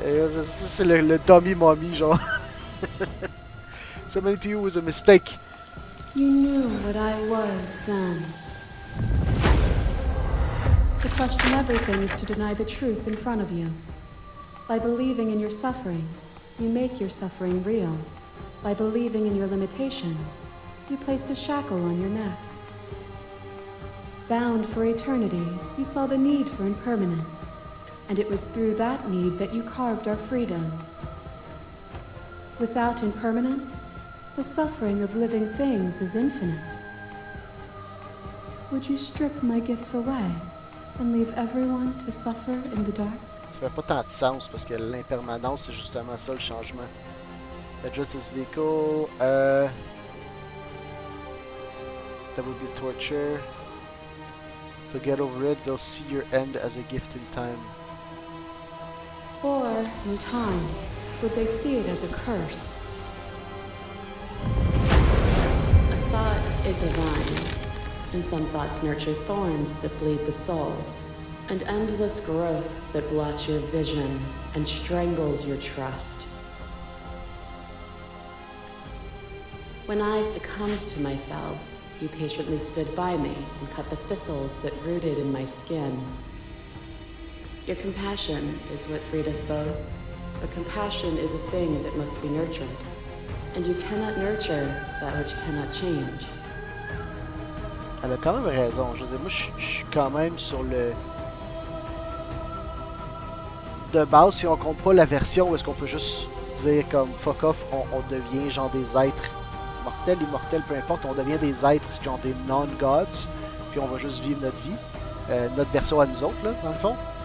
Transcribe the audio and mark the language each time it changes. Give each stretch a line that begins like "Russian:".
French: Ça c'est le dummy mommy genre.
English: Submitting to you was a mistake. You knew what I was then. To question everything is to deny the truth in front of you. By believing in your suffering, you make your suffering real. By believing in your limitations, you placed a shackle on your neck. Bound for eternity, you saw the need for impermanence, and it was through that need that you carved our freedom. Without impermanence, the suffering of living things is infinite. Would you strip my gifts away and leave everyone to suffer in the dark?
French: Ça fait pas tant de sens parce que l'impermanence, c'est justement ça le changement.
English: Address this vehicle. That would be torture. To get over it, they'll see your end as a gift in time. Or, in time, would they see it as a curse? A thought is a vine, and some thoughts nurture thorns that bleed the soul, and endless growth that blots your vision and strangles your trust. When I succumbed to myself, you patiently stood by me and cut the thistles that rooted in my skin. Your compassion is what freed us both, but compassion is a thing that must be nurtured, and you cannot nurture that which cannot change.
French: Elle a quand même raison. Je veux dire, moi, je suis quand même sur le... De base, si on compte pas la version où est-ce qu'on peut juste dire comme fuck off, on devient genre des êtres mortels, immortels, peu importe, on devient des êtres genre des non-gods, puis on va juste vivre notre vie, notre version à nous autres, là, dans le fond.